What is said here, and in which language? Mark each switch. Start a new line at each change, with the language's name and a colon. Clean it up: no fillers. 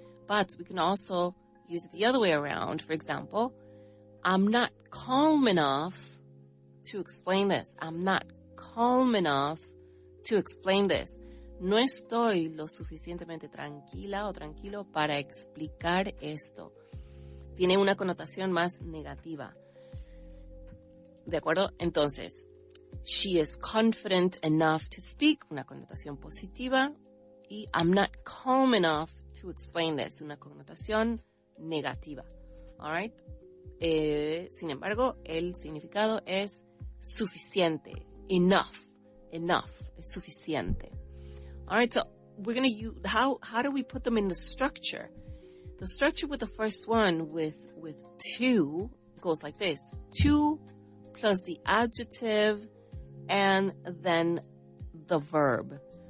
English: But we can also use it the other way around. For example, I'm not calm enough to explain this. I'm not calm enough to explain this.
Spanish: No estoy lo suficientemente tranquila o tranquilo para explicar esto. Tiene una connotación más negativa. ¿De acuerdo? Entonces,
English: she is confident enough to speak,
Spanish: una connotación positiva.
English: Y I'm not calm enough to explain this,
Spanish: una connotación negativa.
English: All right?
Spanish: Sin embargo, el significado es suficiente.
English: Enough. Enough.
Spanish: Es suficiente.
English: All right, so we're going to use, how do we put them in the structure? The structure with the first one with to goes like this. To plus the adjective and then the verb.